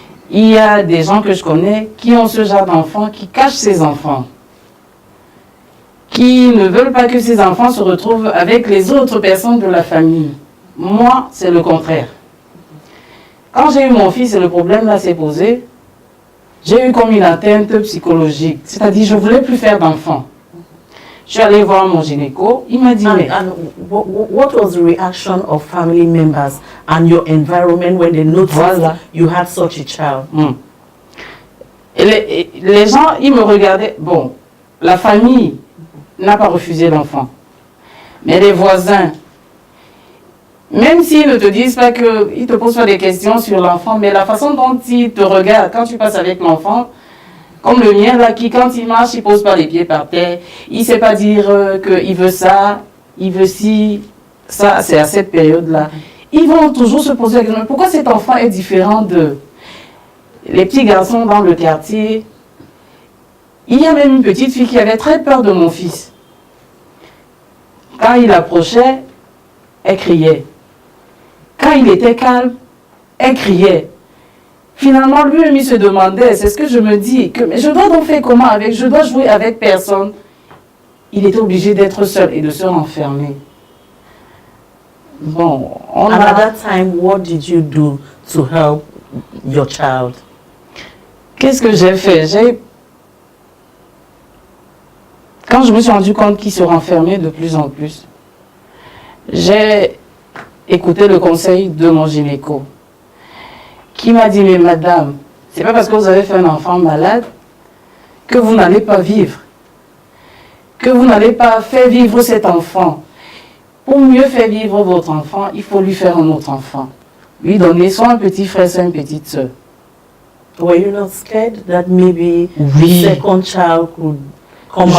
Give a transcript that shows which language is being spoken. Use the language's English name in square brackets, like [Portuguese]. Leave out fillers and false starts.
[French] Il y a des gens que je connais qui ont ce genre d'enfants, qui cachent ces enfants, qui ne veulent pas que ces enfants se retrouvent avec les autres personnes de la famille. Moi, c'est le contraire. Quand j'ai eu mon fils et le problème là s'est posé, j'ai eu comme une atteinte psychologique. C'est-à-dire, je ne voulais plus faire d'enfants. Je suis allée voir mon gynéco, il m'a dit... [English] What was the reaction of family members and your environment when they noticed you had such a child? [French] Et les gens, ils me regardaient. Bon, la famille n'a pas refusé l'enfant. Mais les voisins, même s'ils ne te disent pas que... Ils ne te posent pas des questions sur l'enfant, mais la façon dont ils te regardent quand tu passes avec l'enfant... Comme le mien, là, qui, quand il marche, il ne pose pas les pieds par terre. Il ne sait pas dire qu'il veut ça, il veut ci. Ça, c'est à cette période-là. Ils vont toujours se poser la question, pourquoi cet enfant est différent de les petits garçons dans le quartier? Il y a même une petite fille qui avait très peur de mon fils. Quand il approchait, elle criait. Quand il était calme, elle criait. Finalement, lui-même, il se demandait, c'est ce que je me dis, mais je dois donc faire comment avec, je dois jouer avec personne. Il était obligé d'être seul et de se renfermer. Bon, [English] at that time, what did you do to help your child? [French] Qu'est-ce que j'ai fait? Quand je me suis rendu compte qu'il se renfermait de plus en plus, j'ai écouté le conseil de mon gynéco, qui m'a dit, mais madame, c'est pas parce que vous avez fait un enfant malade que vous n'allez pas vivre, que vous n'allez pas faire vivre cet enfant. Pour mieux faire vivre votre enfant, il faut lui faire un autre enfant. Lui donner soit un petit frère, soit une petite soeur. [English] Were you not scared that maybe [French] oui. [English] The second child could come out?